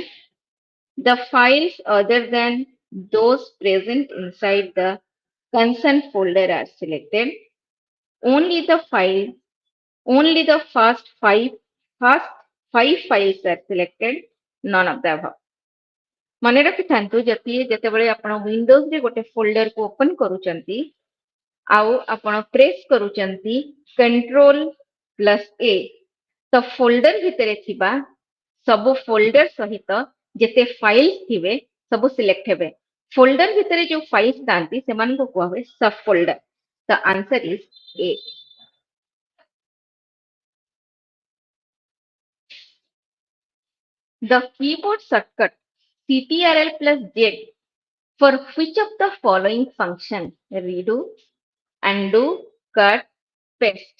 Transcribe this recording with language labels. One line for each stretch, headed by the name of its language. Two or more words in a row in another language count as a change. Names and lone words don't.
English: The files other than those present inside the concerned folder are selected. Only the first five files are selected, none of the above.
Odia: ମନେ ରଖିଥାନ୍ତୁ ଯେତେବେଳେ ଆପଣ ୱିଣ୍ଡୋଜ ରେ ଗୋଟେ ଫୋଲ୍ଡର କୁ ଓପନ କରୁଛନ୍ତି ଆଉ ଆପଣ ପ୍ରେସ୍ କରୁଛନ୍ତି
English: control plus A
Odia: ତ ଫୋଲ୍ଡର ଭିତରେ ଥିବା ସବୁ ଫୋଲ୍ଡର ସହିତ ଯେତେ ଫାଇଲ ଥିବେ ସବୁ ସିଲେକ୍ଟ ହେବେ ଫୋଲ୍ଡର ଭିତରେ ଯୋଉ ଫାଇଲ ଥାନ୍ତି ସେମାନଙ୍କୁ କୁହା ହୁଏ
English: sub folder the answer is A. The keyboard shortcut CTRL plus Z for which of the following function? Redo, undo, cut, paste.